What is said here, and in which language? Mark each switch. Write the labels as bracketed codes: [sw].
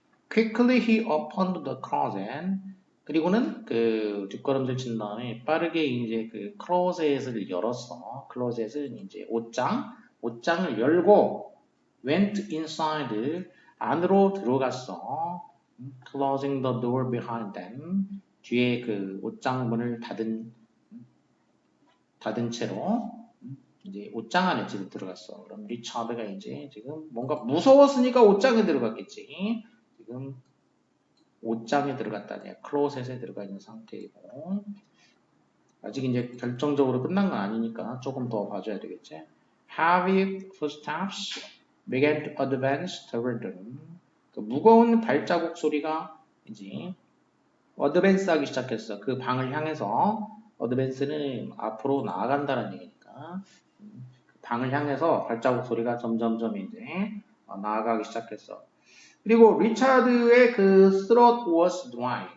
[en] Quickly he opened the closet. [ko] 그리고는 그 뒷걸음질 친 다음에 빠르게 이제 그 클로젯을 열었어. 클로젯은 이제 옷장을 열고 [en] went inside [ko] 안으로 들어갔어. [en] Closing the door behind them. [ko] 뒤에 그 옷장 문을 닫은 채로 이제 옷장 안에 지금 들어갔어. 그럼 리차드가 이제 지금 뭔가 무서웠으니까 옷장에 들어갔겠지. 지금 옷장에 들어갔다냐, 클로셋에 들어가 있는 상태이고 아직 이제 결정적으로 끝난 건 아니니까 조금 더 봐줘야 되겠지. [en] Heavy footsteps began to advance toward them. [ko] 그 무거운 발자국 소리가 이제 어드밴스하기 시작했어. 그 방을 향해서 어드밴스는 앞으로 나아간다는 얘기니까 방을 향해서 발자국 소리가 점점점 이제 나아가기 시작했어. 그리고 리차드의 그 [en] throat was dry.